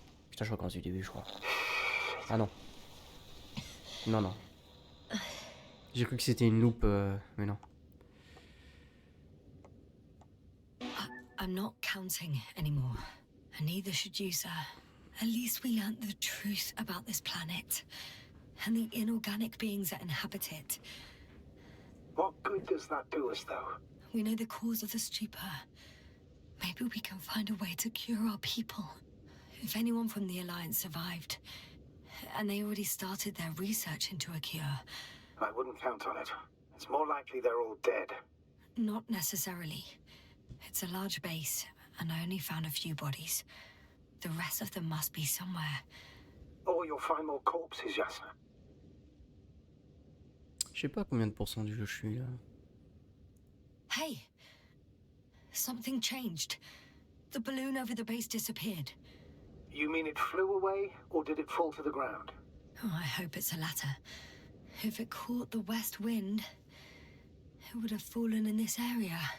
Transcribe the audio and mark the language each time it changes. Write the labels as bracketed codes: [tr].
[fr] Putain, je recommence du début, je crois. Ah non. Non, non. J'ai cru que c'était une loupe, mais non. [en] I'm not counting anymore, and neither should you, sir. At least we learnt the truth about this planet and the inorganic beings that inhabit it. What good does that do us, though? We know the cause of the stupor. Maybe we can find a way to cure our people. If anyone from the Alliance survived, and they already started their research into a cure. I wouldn't count on it. It's more likely they're all dead. Not necessarily. It's a large base, and I only found a few bodies. The rest of them must be somewhere. Or you'll find more corpses, Yasna. [fr] Je sais pas combien de pourcents du jeu je suis là. [en] Hey! Something changed. The balloon over the base disappeared. You mean it flew away, or did it fall to the ground? Oh, I hope it's the latter. If it caught the west wind, it would have fallen in this area.